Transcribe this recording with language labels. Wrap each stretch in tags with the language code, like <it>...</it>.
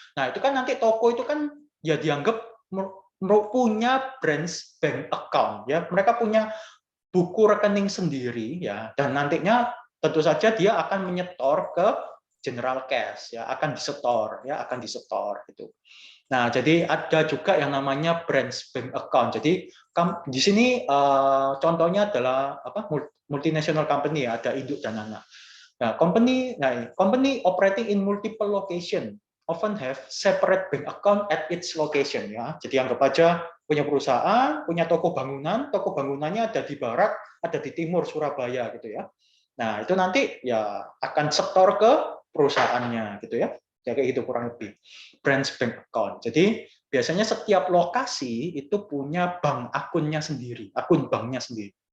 <id>Nah itu kan nanti toko itu kan ya dianggap punya branch bank account ya, mereka punya buku rekening sendiri ya, dan nantinya tentu saja dia akan menyetor ke general cash ya, akan disetor gitu. Nah, jadi ada juga yang namanya branch bank account. Jadi di sini contohnya adalah multinational company ya, ada induk dan anak.</id> <en>Nah, company operating in multiple location often have separate bank account at its location ya.</en> <id>Jadi anggap aja punya perusahaan, punya toko bangunannya ada di barat, ada di timur Surabaya gitu ya. Nah, itu nanti ya akan setor ke perusahaannya gitu ya. Ya kayak gitu kurang lebih. Branch bank account. Jadi biasanya setiap lokasi itu punya bank akunnya sendiri, akun banknya sendiri.</id>